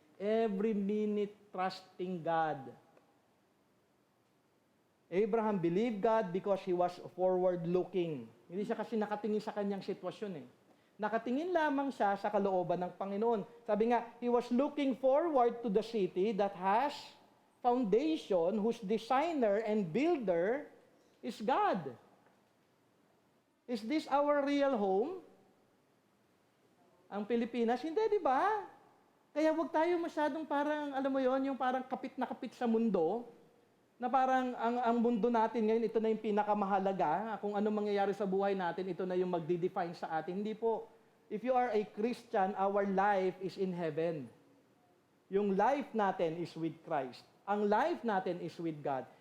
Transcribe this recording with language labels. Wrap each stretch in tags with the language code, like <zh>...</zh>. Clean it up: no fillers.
<en>Every minute trusting God. Abraham believed God because he was forward-looking.</en> <tl>Hindi siya kasi nakatingin sa kanyang sitwasyon Nakatingin lamang siya sa kalooban ng Panginoon. Sabi nga,</tl> <en>he was looking forward to the city that has foundation, whose designer and builder is God. Is this our real home?</en> <tl>Ang Pilipinas? Hindi, di ba? Kaya huwag tayo masyadong parang, alam mo yon, yung parang kapit na kapit sa mundo, na parang ang mundo natin ngayon, ito na yung pinakamahalaga. Kung ano mangyayari sa buhay natin, ito na yung magdi-define sa atin. Hindi po.</tl> <en>If you are a Christian, our life is in heaven.</en> <tl>Yung life natin</tl> <en>is with Christ.</en> <tl>Ang</tl> <en>life</en> <tl>natin</tl> <en>is with God.</en>